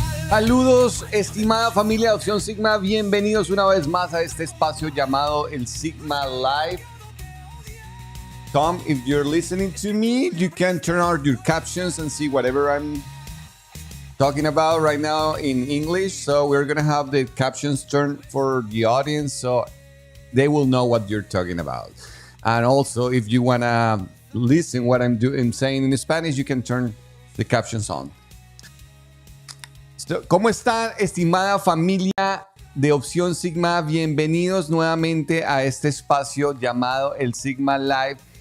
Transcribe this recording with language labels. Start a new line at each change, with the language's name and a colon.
Spanish: Saludos, estimada familia de Opción Sigma, bienvenidos una vez más a este espacio llamado el Sigma Live.
English: Tom, if you're listening to me, you can turn on your captions and see whatever I'm talking about right now in English. So we're gonna have the captions turned for the audience so they will know what you're talking about. And also, if you wanna listen what I'm saying in Spanish, you can turn the captions on.
Spanish: ¿Cómo están, estimada familia de Opción Sigma? Bienvenidos nuevamente a este espacio llamado el Sigma Live.